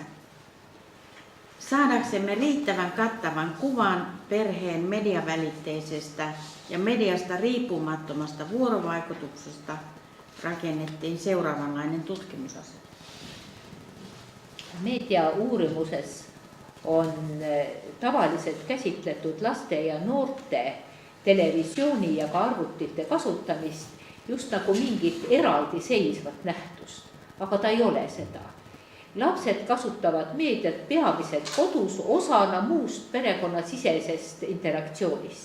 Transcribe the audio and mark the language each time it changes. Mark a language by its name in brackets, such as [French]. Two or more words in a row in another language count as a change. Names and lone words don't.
[Finnish] Saadaksemme riittävän kattavan kuvan perheen mediavälitteisestä ja mediasta riippumattomasta vuorovaikutuksesta rakennettiin seuraavanlainen tutkimusasetelma. [Estonian] Meediauurimuses on tavaliselt käsitletud laste ja noorte televisiooni ja ka arvutite kasutamist just nagu mingit eraldi seisvat nähtust, aga ta ei ole seda. Lapsed kasutavad meediat peamiselt kodus osana muust perekonnasisesest interaktsioonist.